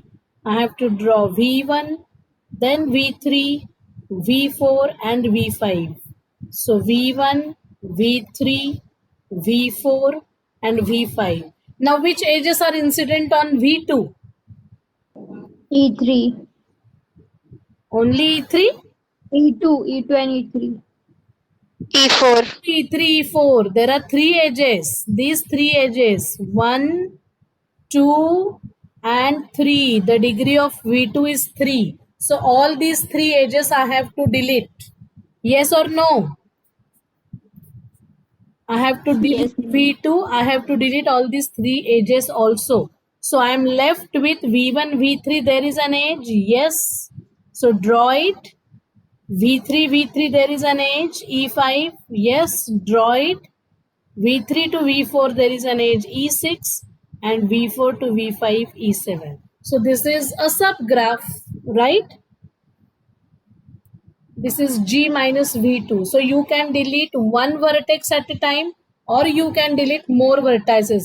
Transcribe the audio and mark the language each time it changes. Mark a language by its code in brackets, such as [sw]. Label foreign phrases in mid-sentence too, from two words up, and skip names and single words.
[en] I have to draw V1, then V3, V4 and V5. So V1, V3, V4 and V5. Now which edges are incident on V2? E3, Only E3? E2 and E3. E4. E3, E4. There are three edges. These three edges. 1, 2 and 3. The degree of V2 is 3. So all these three edges I have to delete. Yes or no? I have to delete Yes, ma'am. V2. I have to delete all these three edges also. So I am left with V1, V3. There is an edge. Yes. So draw it. V3, V3. There is an edge. E5. Yes. Draw it. V3 to V4 there is an edge E6 and V4 to V5 E7. So this is a subgraph, right? This is G minus V2. So you can delete one vertex at a time or you can delete more vertices.